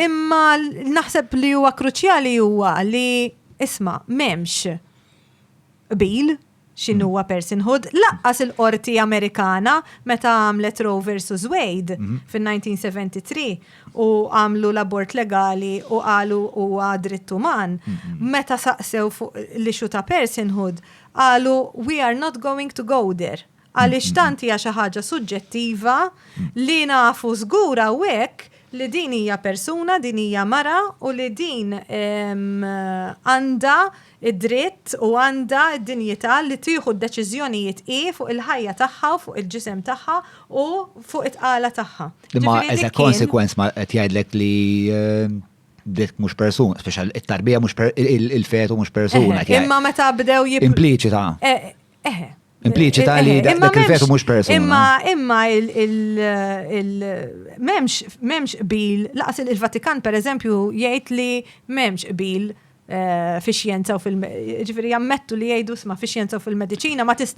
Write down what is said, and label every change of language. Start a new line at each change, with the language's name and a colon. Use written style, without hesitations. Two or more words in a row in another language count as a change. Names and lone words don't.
Maltese: Imma naħseb li huwa kruċjali huwa li isma' m'hemmx qbil x'inhu huwa personhood, laqqas il-qorti Amerikana meta għamlet Roe versus Wade fin-1973 u għamlu l-abort legali u qalu huwa dritt uman. Meta saqsew fuq l-ixu ta' personhood, qalu
English: we are not going to go there.
Maltese: Għaliex tant hija xi ħaġa suġġettiva li nafu żgura u hekk li din hija persuna, din hija mara u li din għandha id-dritt u għandha d-dinjità li tieħu d-deċiżjonijiet fuq il-ħajja tagħha u fuq il-ġisem tagħha u fuq it-qala tagħha. Imma
English: as a consequence
Maltese: ma qed jgħidlek li dik mhux persuna, speċjal it-tarbija mhux il-fetu mhux persuna. Imma meta bdew impliċita. Impliċita li dak il-fetu mhux persuna. Imma memx qbil, laqas il-Vatikan per eżempju jgħid li memx qbil fi xjenza u ġifieri jammettu li jgħidu sma fi xjenza u fil-mediċina ma tistax